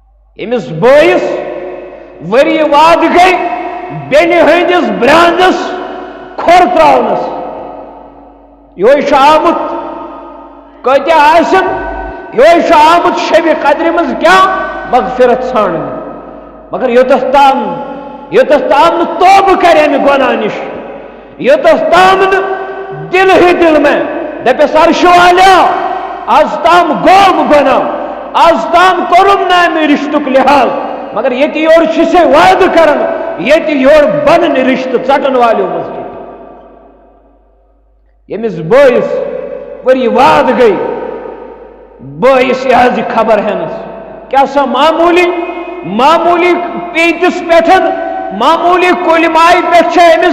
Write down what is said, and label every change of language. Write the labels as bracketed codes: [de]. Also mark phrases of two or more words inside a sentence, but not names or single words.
[ks] امس بٲیِس ؤری واد گئی بیٚنہِ ہٕنٛدِس برٛانٛدَس کھۄر ترٛاونَس یہوے چھُ آمُت کۭتیاہ آسن یہوے چھُ آمُت شبِ قدرِ منٛز کیٛاہ مغفرت ژھانٛڈنہِ مگر یوٚتَس تام نہٕ توبہٕ کرِ اَمہِ گۄناہ نِش یوٚتَس تام نہٕ [ur] دِل ہی دِل میں [ks] دَپٮ۪س عرشہِ والیا آز تام گوٚو گۄناہ آز تام کوٚرُم نہٕ اَمہِ رِشتُک لحاظ مگر ییٚتہِ یورٕ چھِ سے وعدٕ کران ییٚتہِ یورٕ بنن رِشتہٕ ژٹن والیو منٛز تہِ ییٚمِس بٲیِس ؤری واد گئی بٲیِس یہِ حظ یہِ خبر ہٮ۪نَس کیٛاہ سا معموٗلی پیٖنٛتِس پٮ۪ٹھ معموٗلی کُلہِ ماے پٮ۪ٹھ چھِ أمِس